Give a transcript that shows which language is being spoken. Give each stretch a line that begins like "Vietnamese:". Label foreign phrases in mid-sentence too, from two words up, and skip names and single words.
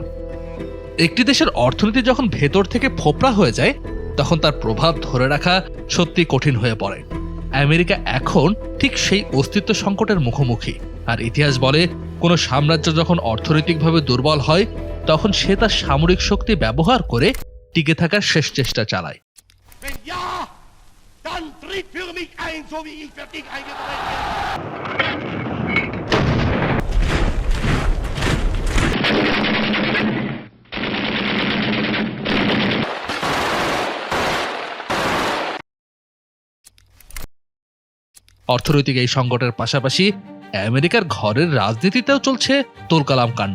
Bangla: একটি দেশের অর্থনীতি যখন ভেতর থেকে ফোপড়া হয়ে যায়, তখন তার প্রভাব ধরে রাখা সত্যি কঠিন হয়ে পড়ে। আমেরিকা এখন ঠিক সেই অস্তিত্ব সংকটের মুখোমুখি। আর ইতিহাস বলে, কোনো সাম্রাজ্য যখন অর্থনৈতিকভাবে দুর্বল হয়, তখন সে তার সামরিক শক্তি ব্যবহার করে টিকে থাকার শেষ চেষ্টা চালায়।
German: Wenn ja, dann tritt für mich ein, so wie ich für dich eingetreten bin.
Bangla: অর্থনৈতিক এই সংকটের পাশাপাশি আমেরিকার ঘরের রাজনীতিতেও চলছে তোলকালাম কাণ্ড।